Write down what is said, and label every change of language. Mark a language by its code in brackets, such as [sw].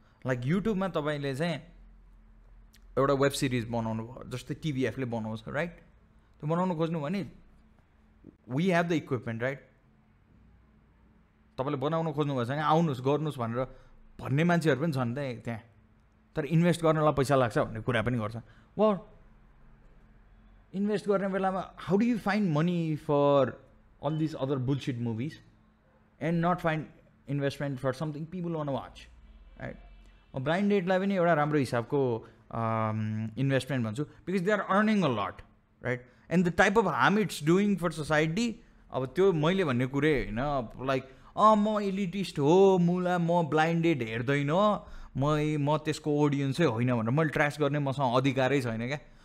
[ne] Like युट्युबमा तपाईँले चाहिँ एउटा वेब सिरिज बनाउनु भयो, जस्तै टिभीएफले बनाउँछ, राइट? त्यो बनाउनु खोज्नु भने [en] we have the equipment, [ne] right? तपाईँले बनाउनु खोज्नुभएछ भने आउनुहोस् गर्नुहोस् भनेर भन्ने मान्छेहरू पनि छन् त्यहाँ. तर इन्भेस्ट गर्नलाई पैसा लाग्छ भन्ने कुरा पनि गर्छ. वा इन्भेस्ट गर्ने बेलामा [en] How do you find money for all these other bullshit movies and not find investment for something people want to watch, right? [ne] Blind Date लाई पनि एउटा राम्रो हिसाबको इन्भेस्टमेन्ट भन्छु, [en] because they are earning a lot, [ne] right? [en] And the type of harm it's doing for society, [ne] अब त्यो मैले भन्ने कुरै होइन, लाइक म एलिटिस्ट हो मुला, म ब्लाइन्ड डेट हेर्दैन, म त्यसको ऑडियन्सै होइन भनेर मैले ट्र्यास गर्ने मसँग अधिकारै छैन क्या.